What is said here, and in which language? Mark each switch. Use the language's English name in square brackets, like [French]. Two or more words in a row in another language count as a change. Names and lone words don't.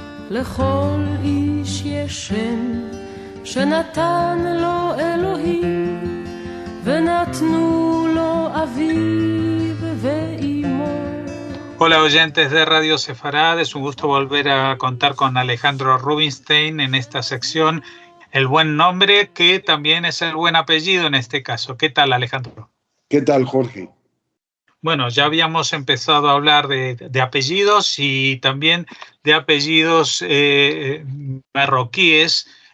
[Hebrew] לכל איש יש שם שנתן לו אלוהים ונתנו לו אביו ואימו. [Spanish] Hola oyentes de Radio Sefarad, es un gusto volver a contar con Alejandro Rubinstein en esta sección, el buen nombre que también es el buen apellido en este caso. ¿Qué tal, Alejandro? ¿Qué tal, Jorge? Bueno, ya habíamos empezado a hablar de apellidos y también de apellidos marroquíes.